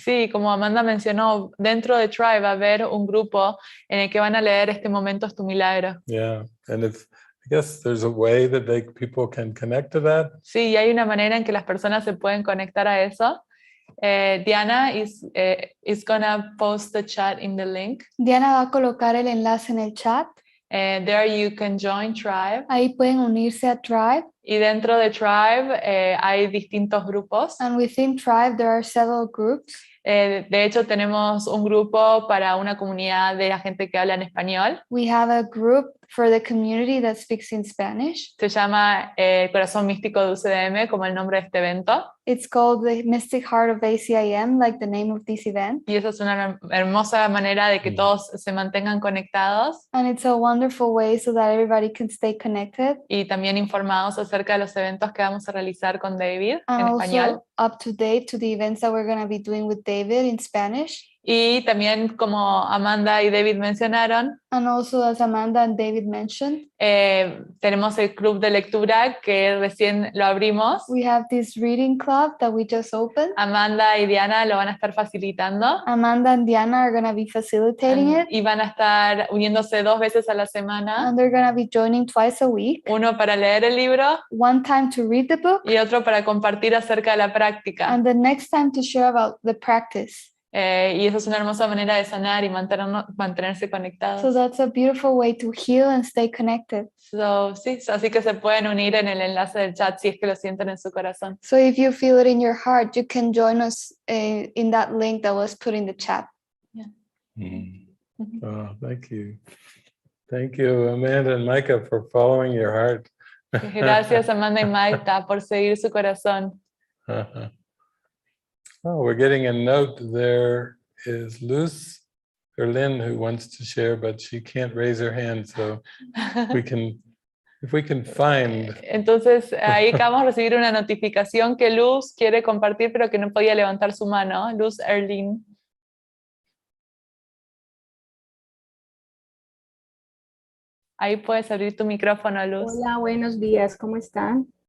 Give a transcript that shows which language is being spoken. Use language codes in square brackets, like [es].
[es] Sí, como Amanda mencionó, dentro de Tribe va a haber un grupo en el que van a leer Este momento es tu milagro. [en] Yeah, and I guess there's a way that people can connect to that. [es] Sí, y hay una manera en que las personas se pueden conectar a eso. [en] Diana is gonna post the chat in the link. [es] Diana va a colocar el enlace en el chat. [en] There you can join Tribe. [es] Ahí pueden unirse a Tribe. Y dentro de Tribe hay distintos grupos. [en] And within Tribe, there are several groups. [es] De hecho, tenemos un grupo para una comunidad de la gente que habla en español. [en] We have a group for the community that speaks in Spanish. [es] Se llama Corazón Místico de UCDM, como el nombre de este evento. [en] It's called the Mystic Heart of ACIM, like the name of this event. [es] Y esa es una hermosa manera de que todos se mantengan conectados [en] And it's a wonderful way so that everybody can stay connected. [es] y también informados acerca de los eventos que vamos a realizar con David [en] And [es] en [en] also [es] español. [en] up to date to the events that we're going to be doing with David in Spanish. [es] Y también, como Amanda y David mencionaron, [en] And also, as Amanda and David mentioned, [es] tenemos el club de lectura que recién lo abrimos. [en] we have this reading club that we just opened. [es] Amanda y Diana lo van a estar facilitando. [en] Amanda and Diana are going to be facilitating it. [es] Y van a estar uniéndose 2 veces a la semana. [en] And they're going to be joining twice a week. [es] Uno para leer el libro [en] One time to read the book [es] y otro para compartir acerca de la práctica. [en] and the next time to share about the practice. [es] Y eso es una hermosa manera de sanar y mantenerse conectados. [en] So that's a beautiful way to heal and stay connected. [es] Sí, así que se pueden unir en el enlace del chat si es que lo sienten en su corazón. [en] So if you feel it in your heart, you can join us in that link that was put in the chat. Oh, thank you. Thank you, Amanda and Micah, for following your heart. [es] Gracias Amanda y Maita por seguir su corazón. [en] Uh-huh. Oh, we're getting a note. There is Luz or Lynn who wants to share, but she can't raise her hand, so we can, if we can find. [es] Entonces ahí acabamos de recibir una notificación que Luz quiere compartir, pero que no podía levantar su mano. Luz Erlin. Ahí puedes abrir tu micrófono, Luz. Hola, buenos días, ¿cómo están?